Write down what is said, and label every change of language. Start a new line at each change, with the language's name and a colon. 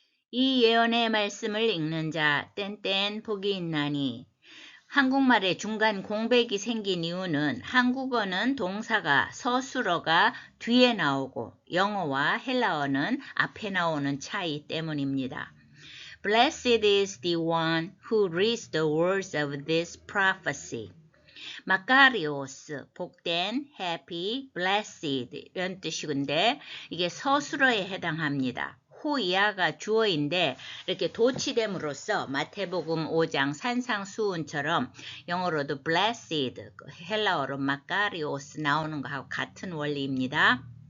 Korean: 이 예언의 말씀을 읽는 자 땐땐 복이 있나니. 한국말에 중간 공백이 생긴 이유는 한국어는 동사가 서술어가 뒤에 나오고 영어와 헬라어는 앞에 나오는 차이 때문입니다.
English: Blessed is the one who reads the words of this prophecy.
Korean: 마카리오스, 복된, happy, blessed 이런 뜻이건데 이게 서술어에 해당합니다. 호이아가 주어인데 이렇게 도치됨으로써 마태복음 5장 산상수훈처럼 영어로도 blessed, 헬라어로 마카리오스 나오는 거하고 같은 원리입니다.